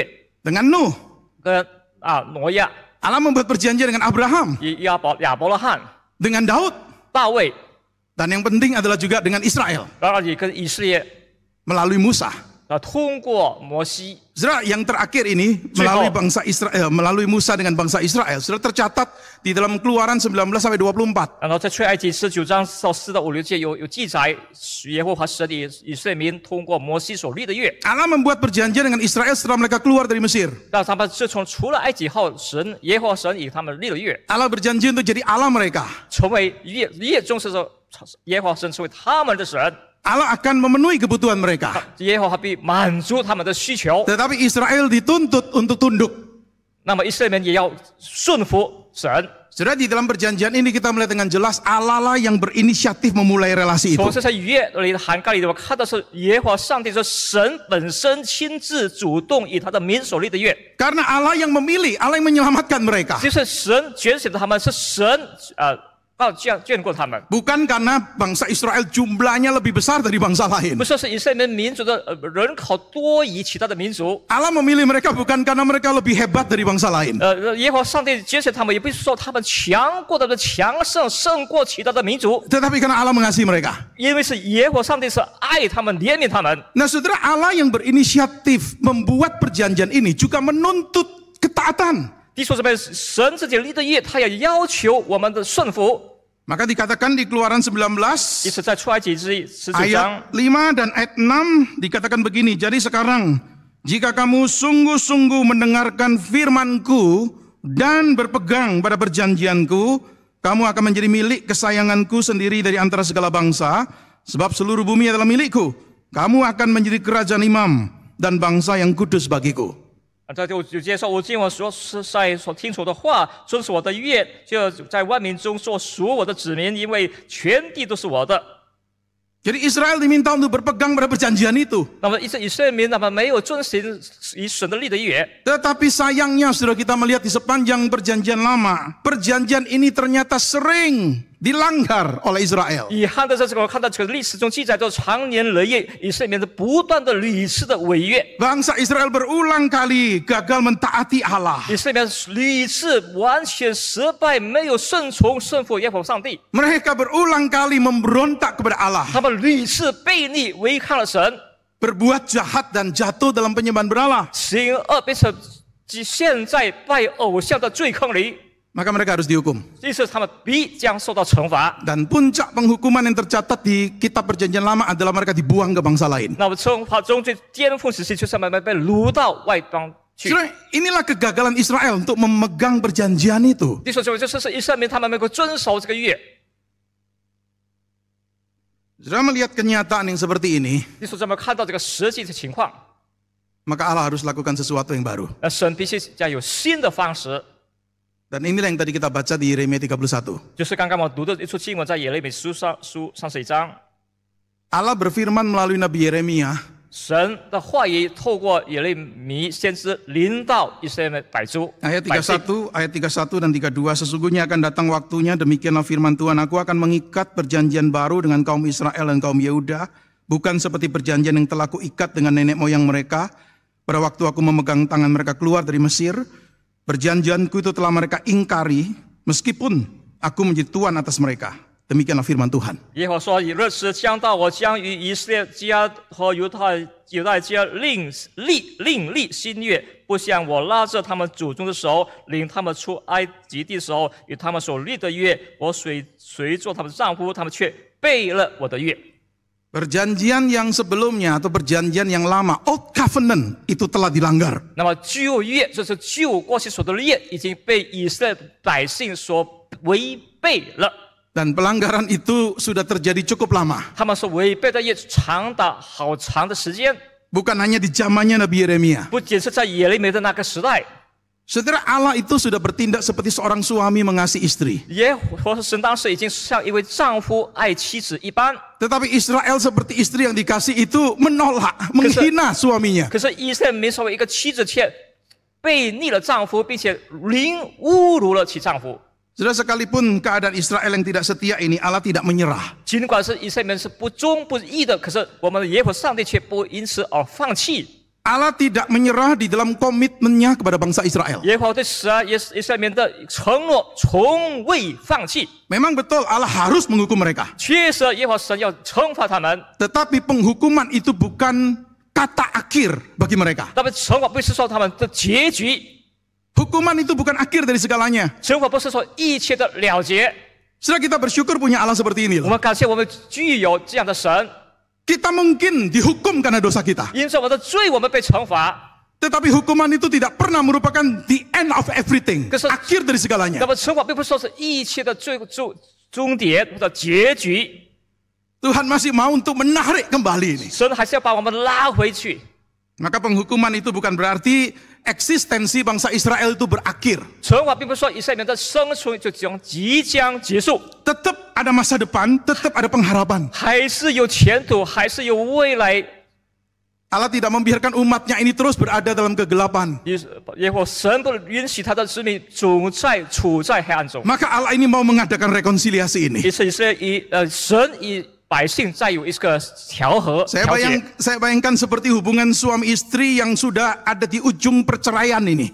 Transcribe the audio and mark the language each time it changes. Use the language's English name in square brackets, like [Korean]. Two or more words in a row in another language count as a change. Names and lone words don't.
[Indonesian] Dengan Nuh. [Chinese] 跟挪亚、 [Indonesian] Allah membuat perjanjian dengan Abraham. [Chinese] 亚伯拉罕、 [Indonesian] Dengan Daud. [Chinese] 大卫， [Indonesian] Dan yang penting adalah juga dengan Israel. [Chinese] 然后也跟以色列 [Indonesian] Melalui Musa. [Chinese] 通过摩西。 [Indonesian] Saudara, yang terakhir ini melalui bangsa Israel, melalui Musa dengan bangsa Israel, sudah tercatat di dalam Keluaran 19 sampai 24. [Chinese] 然后在出埃及19章到4到5、6节有记载，耶和华神与以色列民通过摩西所立的约。 [Indonesian] Allah membuat perjanjian dengan Israel setelah mereka keluar dari Mesir. [Chinese] 让他们自从出了埃及后，耶和华神与他们立了约， [Indonesian] Allah berjanji untuk jadi Allah mereka. [Chinese] 成为约中是说耶和华神成为他们的神。 [Indonesian] Allah akan memenuhi kebutuhan mereka. [Chinese] 耶和华必满足他们的需求。 [Indonesian] Tetapi Israel dituntut untuk tunduk. [Chinese] 那么以色列民也要顺服神。 [Indonesian] Saudara, di dalam perjanjian ini kita melihat dengan jelas Allah lah yang berinisiatif memulai relasi itu. [Chinese] 从这些约里的涵盖里，我看到是耶和华上帝说，神本身亲自主动与他的民所立的约。 [Indonesian] Karena Allah yang memilih, Allah yang menyelamatkan mereka. [Chinese] 就是神拣选的他们，是神眷顾他们。 [Indonesian] Bukan karena bangsa Israel jumlahnya lebih besar dari bangsa lain. [Chinese] 不是以色列民族的人口多于其他的民族。 [Indonesian] Allah memilih mereka bukan karena mereka lebih hebat dari bangsa lain. [Chinese] 耶和华上帝拣选他们，也不是说他们强过其他的民族， [Indonesian] Tetapi karena Allah mengasihi mereka. [Chinese] 因为是耶和华上帝是爱他们、怜悯他们。 [Indonesian] Nah, saudara, Allah yang berinisiatif membuat perjanjian ini juga menuntut ketaatan. [Chinese] 弟兄姊妹，神自己立的约，他也要求我们的顺服。 [Indonesian] Maka dikatakan di Keluaran 19 [Chinese] 因此在出埃及记19章 [Indonesian] ayat 5 dan ayat 6 dikatakan begini. Jadi sekarang jika kamu sungguh-sungguh mendengarkan firman-Ku dan berpegang pada perjanjianku, kamu akan menjadi milik kesayanganku sendiri dari antara segala bangsa, sebab seluruh bumi adalah milikku. Kamu akan menjadi kerajaan imam dan bangsa yang kudus bagiku. [Chinese] 这就接受我今晚所听从的话，遵守我的约，就在万民中做属我的子民，因为全地都是我的。 [Indonesian] Jadi Israel diminta untuk berpegang pada perjanjian itu. [Chinese] 那么以色列民那么没有遵行以神的立的约， [Indonesian] Tetapi sayangnya saudara, kita melihat di sepanjang perjanjian lama, perjanjian ini ternyata sering dilanggar oleh Israel. [Chinese] 遗憾的是，我看到这个历史中记载着长年累月以色列民不断的屡次的违约。 [Indonesian] Bangsa Israel berulang kali gagal mentaati Allah. [Chinese] 以色列民屡次完全失败，没有顺从顺服耶和华上帝。 [Indonesian] Mereka berulang kali memberontak kepada Allah. [Chinese] 他们屡次背逆违抗了神， [Indonesian] Berbuat jahat dan jatuh dalam penyembahan berhala. [Chinese] 行恶变成现在拜偶像的罪坑里。 [Indonesian] Maka mereka harus dihukum. [Chinese] 于是他们必将受到惩罚。 [Indonesian] Dan puncak penghukuman yang tercatat di kitab perjanjian lama adalah mereka dibuang ke bangsa lain. [Chinese] 那么惩罚中最巅峰时期，就是他们被掳到外邦去。 [Indonesian] Saudara, inilah kegagalan Israel untuk memegang perjanjian itu. [Chinese] 弟兄姊妹，这是以色列民他们没有遵守这个约。 [Indonesian] Saudara melihat kenyataan yang seperti ini, [Chinese] 弟兄姊妹看到这个实际的情况， [Indonesian] maka Allah harus lakukan sesuatu yang baru. [Chinese] 那神必须要有新的方式。 [Indonesian] Dan inilah yang tadi kita baca di Yeremia 31. [Chinese] 就是刚刚我读的一处经文，在耶利米书31章， [Indonesian] Allah berfirman melalui Nabi Yeremia, [Chinese] 神的话语透过耶利米先知临到以色列百姓。 [Indonesian] ayat 31 dan 32, sesungguhnya akan datang waktunya, demikianlah firman Tuhan, aku akan mengikat perjanjian baru dengan kaum Israel dan kaum Yehuda, bukan seperti perjanjian yang telah kuikat dengan nenek moyang mereka pada waktu aku memegang tangan mereka keluar dari Mesir. Perjanjianku itu telah mereka ingkari, meskipun aku menjadi tuan atas mereka. Demikianlah firman Tuhan. [Chinese] 耶和华说：“以日子将到，我将与以色列家和犹太家另立新约，不像我拉着他们祖宗的手，领他们出埃及地的时候与他们所立的约。我虽做他们的丈夫，他们却背了我的约。” [Indonesian] Perjanjian yang sebelumnya atau perjanjian yang lama, [English] Old Covenant, [Indonesian] itu telah dilanggar. [Chinese] 那么旧约就是旧过去所的约，已经被以色列百姓所违背了。 [Indonesian] Dan pelanggaran itu sudah terjadi cukup lama. [Chinese] 他们所违背的约长达好长的时间， [Indonesian] Bukan hanya di zamannya Nabi Yeremia. [Chinese] 不仅是在耶利米的那个时代。 [Indonesian] Saudara, Allah itu sudah bertindak seperti seorang suami mengasihi istri. [Chinese] 耶和华神当时已经像一位丈夫爱妻子一般， [Indonesian] Tetapi Israel seperti istri yang dikasih itu menolak, menghina suaminya. [Chinese] 可是以色列民作为一个妻子，却背逆了丈夫，并且侮辱了其丈夫。 [Indonesian] Saudara, sekalipun keadaan Israel yang tidak setia ini, Allah tidak menyerah. [Chinese] 尽管是以色列民是不忠不义的，可是我们的耶和华上帝却不因此而放弃。 [Indonesian] Allah tidak menyerah di dalam komitmennya kepada bangsa Israel. [Chinese] 耶和华对以色列民的承诺从未放弃。 [Indonesian] Memang betul Allah harus menghukum mereka. [Chinese] 确实，耶和华神要惩罚他们， [Indonesian] Tetapi penghukuman itu bukan kata akhir bagi mereka. [Chinese] 但是惩罚不是说他们的结局， [Indonesian] Hukuman itu bukan akhir dari segalanya. [Chinese] 惩罚不是说一切的了结。 [Indonesian] Setelah kita bersyukur punya Allah seperti ini [Chinese] 我 [Indonesian] loh. [Chinese] 们感谢我们具有这样的神， [Indonesian] Kita mungkin dihukum karena dosa kita. [Chinese] 因着我们的罪，我们被惩罚。 [Indonesian] Tetapi hukuman itu tidak pernah merupakan [English] the end of everything. [Indonesian] Kesan- Akhir dari segalanya. [Chinese] 那么惩罚并不是说是一切的终点或者结局， [Indonesian] Tuhan masih mau untuk menarik kembali ini. [Chinese] 神还是要把我们拉回去。 [Indonesian] Maka penghukuman itu bukan berarti eksistensi bangsa Israel itu berakhir. [Chinese] 惩罚并不是说以色列民的生存就即将结束， [Indonesian] Tetap ada masa depan, tetap ada pengharapan. [Chinese] 还是有前途，还是有未来。 [Indonesian] Allah tidak membiarkan umatnya ini terus berada dalam kegelapan. [Chinese] 耶和华神不允许他的子民总处在黑暗中。 [Indonesian] Maka Allah ini mau mengadakan rekonsiliasi ini. [Chinese] 因此神与百姓再有一个调和调解， [Indonesian] Saya bayangkan seperti hubungan suami istri yang sudah ada di ujung perceraian ini.